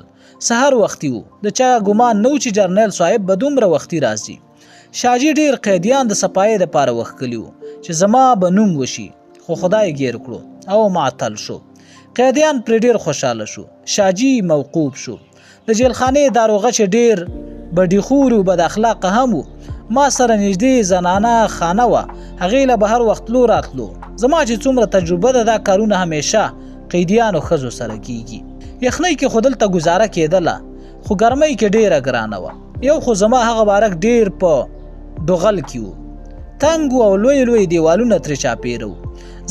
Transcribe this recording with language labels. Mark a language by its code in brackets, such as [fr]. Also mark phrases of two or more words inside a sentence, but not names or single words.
[ps] سهار وختي و، د چا ګمان نه و چې جرنیل صاحب به دومره وختي راځي. شاجي ډېر قیدیان د صفایۍ دپاره وښکلي وو چې زما به نوم وشي، خو خدای ګیر کړو او معطل شو. قیدیان پرې ډېر خوشحاله شو. شاجي موقوف شو. د جیلخانې داروغه چې ډېر بډي خور و بد اخلاقه هم و، ما سره نږدې زنانه خانه وه، هغې له به هر وخت تلو راتلو. زما چې څومره تجربه ده دا کارونه همیشه قیدیانو ښځو سره کیږي. یخنۍ کې خو دلته ګزاره کېدله، خو ګرمۍ کې ډېره ګرانه وه. یو خو زما هغه بارک ډېر په ډغل کې و، تنګ او لوی دیوالونه ترې چاپېره و.